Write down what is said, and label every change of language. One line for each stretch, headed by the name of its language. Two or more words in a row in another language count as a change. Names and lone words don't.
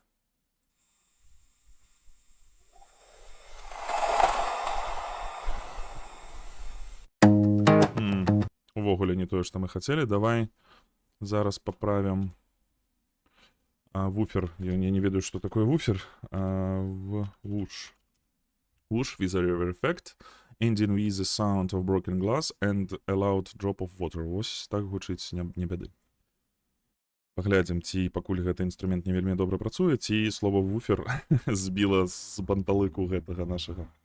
Belarusian: Увогуле не тое, што мы хацелі. Давай зараз паправім вуфер. Я не ведаю, што такое вуфер.
English: Whoosh. Whoosh with a reverb effect, ending with the sound of broken glass and a loud drop of water.
Belarusian: Вось так гучыць, не бяды. Паглядзім, ці пакуль гэты інструмент не вельмі добра працуе, ці слова вуфер збіла з панталыку гэтага нашага.